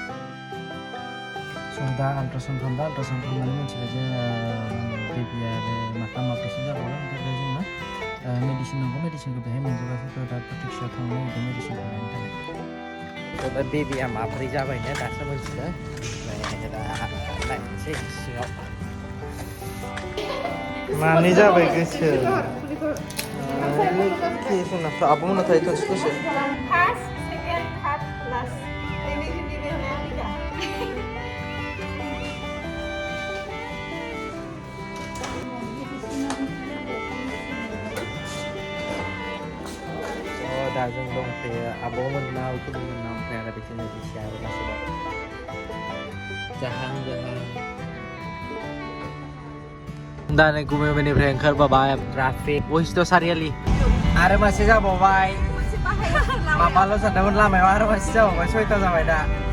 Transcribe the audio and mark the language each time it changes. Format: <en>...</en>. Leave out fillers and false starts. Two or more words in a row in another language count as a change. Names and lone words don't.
<brx>स' दा आल्ट्रासाउन्ड खालामनानै मिथिबाय जे बेबिया आरो माथाम माब्रैसो जाबावगोन ओमफ्राय दा जोंना मेडिसिन नांगौ मेडिसिनखौ बेहाय मोनजोबासै दा प्रटेक्सआव थांनो नागिरदों मेडिसिनखौ लायनो थाखाय. दा बेबिया माब्रै जाबायनो दासो मोनथिबाय ओमफ्राय दा नायनोसै सिङाव मानै जाबाय गोसो आब'मोना थायो दसे दसे</brx> <en>First, second, third, last.</en> <id>Ini tiga.</id> <brx>दा जों दंफैयो आब'मोननाव खुदिमोननाव ओमफ्राय आरो बिदिनो बिसियाबो मासे दं जाहां दा नै गुमैनिफ्राय ओंखारबोबाय ट्राफिक बयस्थ' सारियालि आरो मासे जाबावबाय माबाल' सानदोंमोन लामायाव आरो मासे जाबावबाय 6ता जाबाय दा</brx>